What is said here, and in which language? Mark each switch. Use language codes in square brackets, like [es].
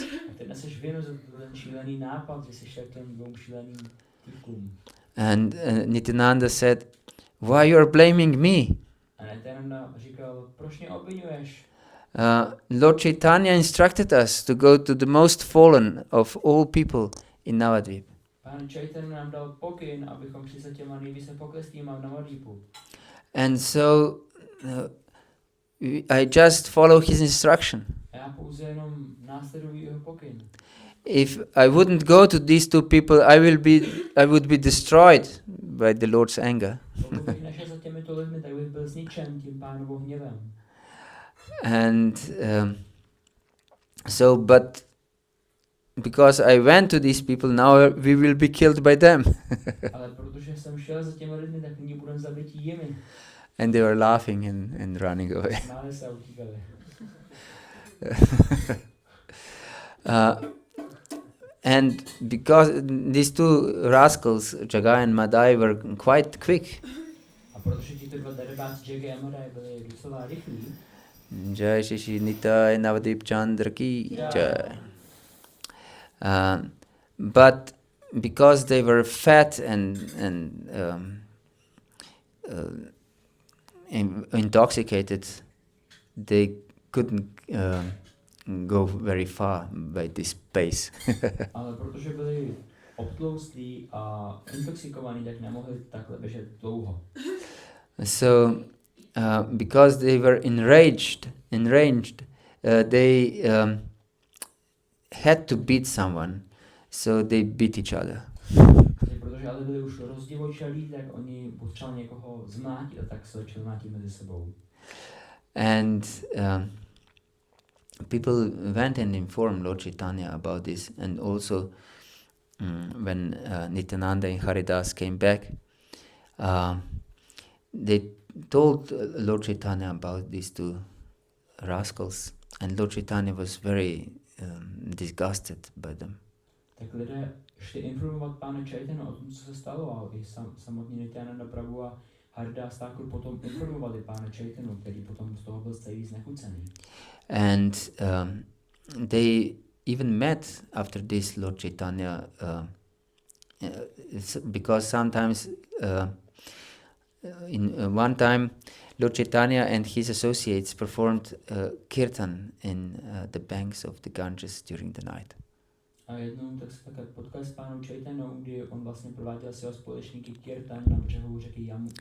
[cs] A ty neseš vinu za ten šílený nápad, že jsi šel k těm 2 šíleným týpkům. [en] And Nityananda said, why you are blaming me? [cs] A Nityananda říkal, proč mě obvinuješ? [en] Lord Caitanya instructed us to go to the most fallen of all people in Navadvip. [cs] Pán Chaitanya nám dal pokyn, abychom šli za těma nejvíce poklestlýma v Navadvipu. [en] And so I just follow his instruction. [cs] A já pouze jenom následuji jeho pokyn. [en] If I wouldn't go to these two people, I would be destroyed by the Lord's anger. [cs] Pokud bych nešel za těmito lidmi, tak bych byl zničen tím pánovou hněvem. [en] And but because I went to these people, now we will be killed by them. [cs] Ale protože jsem šel za těmi lidmi, tak nyní budeme zabiti jimi. [en] And they were laughing and running away. [cs] Smáli se a utíkali. [en] And because these two rascals, Jagai and Madai, were quite quick. [cs] A protože tito 2 darebáci Jagai a Madai byli docela rychlí. [hi] Jai Shishi Nitai Navadip Chandra ki jai. [en] But because they were fat and intoxicated, they couldn't go very far by this pace. [cs] Ale protože byli obtloustlí a intoxikovaní, tak nemohli takhle běžet dlouho. [en] So because they were enraged, they had to beat someone, so they beat each other. [cs] Protože ale byli už rozdivočelí, tak oni potřebovali někoho zmlátit a tak se začali mlátit mezi sebou. [en] And people went and informed Lord Caitanya about this, and also when Nityananda and Haridas came back, they told Lord Caitanya about these two rascals, and Lord Caitanya was very disgusted by them. [cs] Tak lidé šli informovat pána Chaitanya o tom, co se stalo, a i samotný Nityananda Prabhu a Haridas Thakur potom informovali pána Chaitanya, který potom z toho byl celý znechucený. [en] And they even met after this Lord Caitanya, because sometimes in one time Lord Caitanya and his associates performed kirtan in the banks of the Ganges during the night. [cs] A jednou tak se také potkali s pánem Chaitanyou, kdy on vlastně prováděl s jeho společníky kirtan na břehu řeky